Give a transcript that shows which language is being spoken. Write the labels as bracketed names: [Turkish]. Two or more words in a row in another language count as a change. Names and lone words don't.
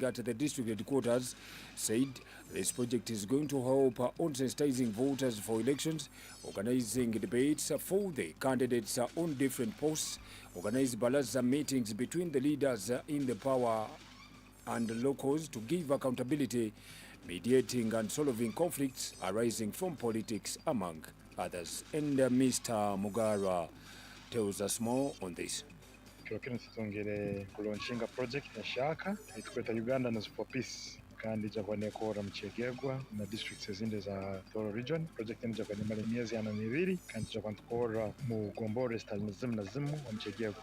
[English] at the district headquarters, said this project is going to help on sensitizing voters for elections, organizing debates for the candidates on different posts, organize balaza meetings between the leaders in the power and locals to give accountability, mediating and solving conflicts arising from politics, among others. And Mr. Mugara tells us more on this. [Tooro] Twakene tutongere kulaunchinga project ya shaka itweta Ugandans for Peace. kandi ija kwanekora Mchegegwa na districts ezindi za Toro region. Project ija kwanimala miezi 42 kandi ija kwantukora mu Gombore style nazimu wa Mchegegwa.